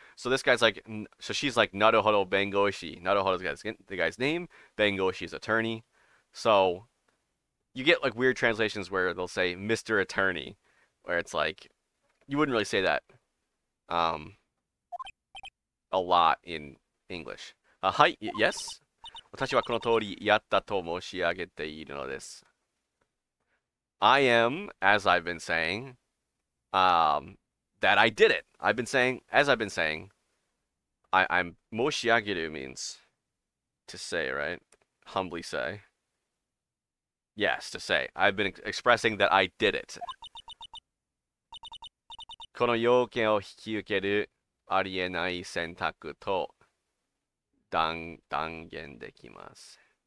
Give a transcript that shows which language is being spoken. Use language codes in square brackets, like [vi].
[en] So this guy's like, so she's like, [ja] naruhodo bengoshi. [en] Naruhodo is the guy's name. Bengoshi's attorney. So you get like weird translations where they'll say Mr. Attorney, where it's like, you wouldn't really say that a lot in English. Hi, yes? [ja] 私はこの通りやったと申し上げているのです. [en] I am, as I've been saying, that I did it. I've been saying, I'm 申し上げる means to say, right? Humbly say. Yes, to say. I've been expressing that I did it. [ja] この要件を引き受けるありえない選択と断言できます.